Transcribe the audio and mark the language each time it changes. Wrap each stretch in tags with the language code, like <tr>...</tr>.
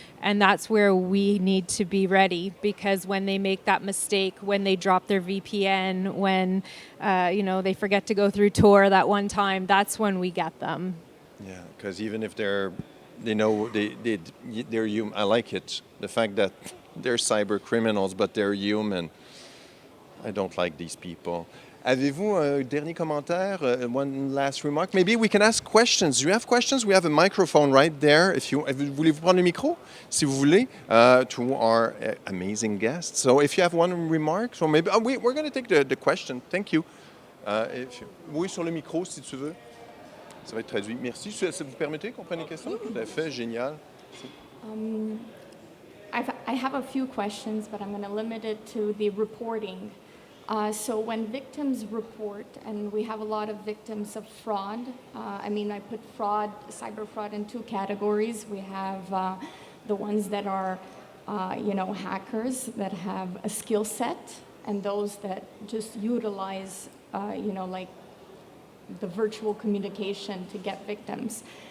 <en>And that's where we need to be ready, because when they make that mistake, when they drop their VPN, when they forget to go through Tor that one time, that's when we get them. Yeah, because even if they're human, I like it. The fact that they're cyber criminals, but they're human. I don't like these people.</en> <fr>Avez-vous un dernier commentaire?</fr> <en>One last remark? Maybe we can ask questions. Do you have questions? We have a microphone right there.</en> <fr>Voulez-vous prendre le micro? Si vous voulez,</fr> <en>to our amazing guests. So if you have one remark, so maybe we're going to take the question. Thank you.</en> <fr>Oui, sur le micro, si tu veux. Ça va être traduit. Merci. Ça vous permettez qu'on prenne les questions? Tout à fait, génial.</fr> <en>I have a few questions, but I'm going to limit it to the reporting. So when victims report, and we have a lot of victims of fraud, I put cyber fraud in two categories. We have the ones that are, hackers that have a skill set, and those that just utilize, like the virtual communication to get victims.</en>